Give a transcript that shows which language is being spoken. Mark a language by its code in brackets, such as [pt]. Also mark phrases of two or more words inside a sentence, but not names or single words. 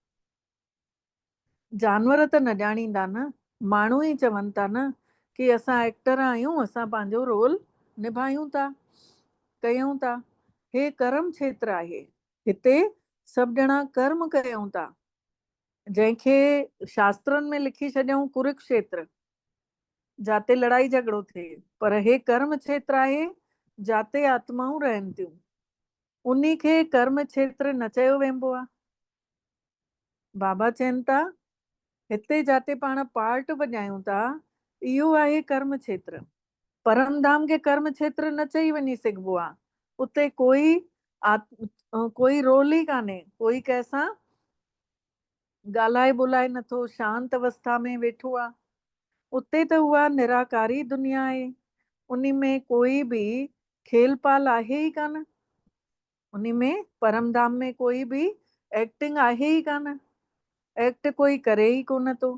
[sd] जानवर त न ॼाणींदा न, माण्हू ई चवनि था न कि असां एक्टर आहियूं, असां पंहिंजो रोल निभायूं था, कयूं था। हे कर्म क्षेत्र आहे। हिते सभु ॼणा कर्म कयूं था, जंहिंखे शास्त्रनि में लिखी छॾियऊं कुरुक्षेत्र, जाते लड़ाई झगड़ो थिए। पर हे कर्म क्षेत्र आहे, जाते आत्माऊं रहनि थियूं। उन्ही खे कर्म क्षेत्र न चयो वेंबो आहे। बाबा चवनि था हिते जाते पाण पार्ट वॼायूं था, इहो आहे कर्म क्षेत्र। परम धाम खे कर्म क्षेत्र न चई वञी सघिबो आहे। उते कोई रोल ई कान्हे, कोई कंहिंसां ॻाल्हाए ॿोलाए नथो, शांत अवस्था में वेठो आहे। उते त उहा निराकारी दुनिया आहे, उन में कोई बि खेल पाल आहे ई कान, उन में परमधाम में कोई बि एक्टिंग आहे ई कान, एक्ट कोई करे ई कोन थो।